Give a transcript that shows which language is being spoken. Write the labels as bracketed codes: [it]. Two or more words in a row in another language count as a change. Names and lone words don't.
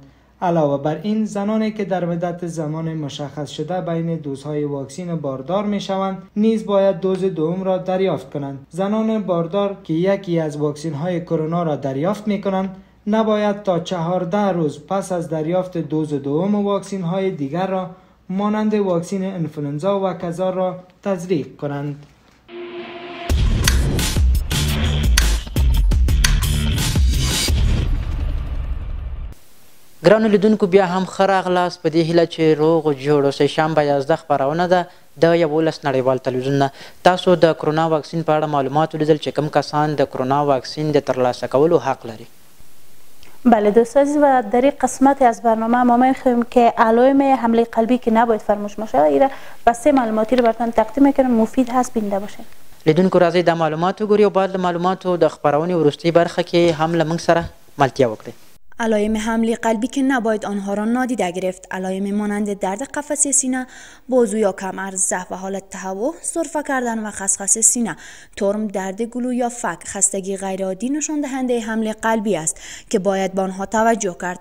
[fa] علاوه بر این زنانی که در مدت زمان مشخص شده بین دوزهای واکسین باردار می شوند نیز باید دوز دوم را دریافت کنند. زنان باردار که یکی از واکسین های کرونا را دریافت می کنند نباید تا 14 روز پس از دریافت دوز دوم واکسین های دیگر را مانند واکسین انفلوئنزا و کذا را تزریق کنند. [ps] ګرانو لیدونکو بیا هم ښه راغلاست په دې هیله چې روغ جوړ اوسئ. شنبه 11 خپرونه ده د یولس نړیوال تلویزیون نه. تاسو د کرونا واکسین په اړه معلومات ولیدل چې کوم کسان د کرونا واکسین د ترلاسه کولو حق لري. [fa] بله دوست عزیز، و در این قسمت از برنامه ما میخواهیم که علائم حمله قلبی که نباید فراموش باشه ایره بسته معلوماتی رو براتون تقدیم میکنم، مفید هست، بیننده باشین. [ps] لیدونکو راځئ د معلومات وګورئ او بعد د معلوماتو د خپرونې وروستۍ برخه کې هم له موږ سره ملتیا وکړئ. [fa] علائم حمله قلبی که نباید آنها را نادیده گرفت. علائم مانند درد قفسه سینه، بازو یا کمر، ضعف و حالت تهوع، سرفه کردن و خسخس سینه، ترم، درد گلو یا فک، خستگی غیرعادی نشان دهنده حمله قلبی است که باید به آنها توجه کرد.